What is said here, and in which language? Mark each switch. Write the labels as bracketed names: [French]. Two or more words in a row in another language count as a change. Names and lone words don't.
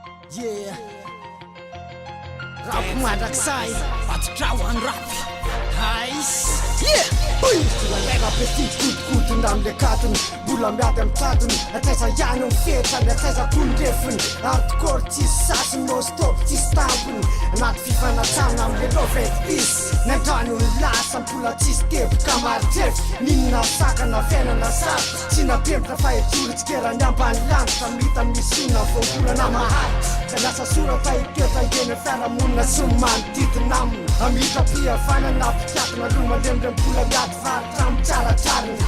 [Malagasy] Yeah. Rap mandrakizay. Atitraho any rap. Hais. Yeah. Ui. Mbola maina be ty godikodo ndramile katony. Mbola miady amy tadiny. Atraiza ihany ny fetrany, atraiza koa ny refiny. Hardcore tsisy sasiny, [English] no stop [Malagasy] tsisy tampony. Anaty fifanatsanina amile [English] love and peace. [Malagasy] Nandrano ny lasa, mbola tsisy teboka maro trefy. Ninona sakana fiainana saty. Tsy napembotra fa etoritsika raha ny ambany lanitra. Mita misy onona voabolana mahaty. Ka lasa soratra hitoetra eny amin'ny fiarahamonina sy ny manodidina aminy. Amitra mpihavanana, mpikatona lomalemrem-bola miady varitra amin'ny tsaratsariny.